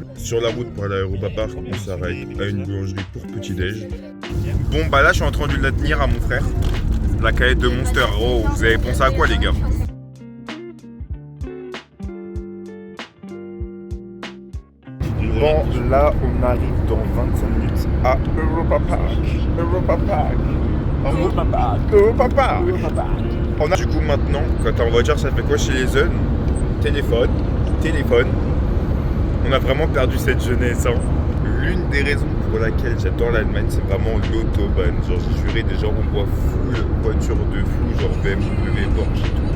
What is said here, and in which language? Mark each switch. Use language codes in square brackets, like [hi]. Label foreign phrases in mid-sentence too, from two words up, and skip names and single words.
[fr] Sur la route pour aller à Europa Park, on s'arrête à une boulangerie pour petit-déj. Bon, bah là, je suis en train de la tenir à mon frère. La canette de Monster. Oh, vous avez pensé à quoi, les gars? Bon, là, on arrive dans 25 minutes à Europa Park. Europa Park. Europa Park. Europa Park. Europa Park. On a du coup maintenant, quand t'es en voiture, ça fait quoi chez les jeunes? Téléphone. On a vraiment perdu cette jeunesse. Hein. L'une des raisons pour laquelle j'adore l'Allemagne, c'est vraiment l'autobahn. Genre, j'ai juré, déjà, on voit full voiture de fou, genre BMW, Porsche et tout.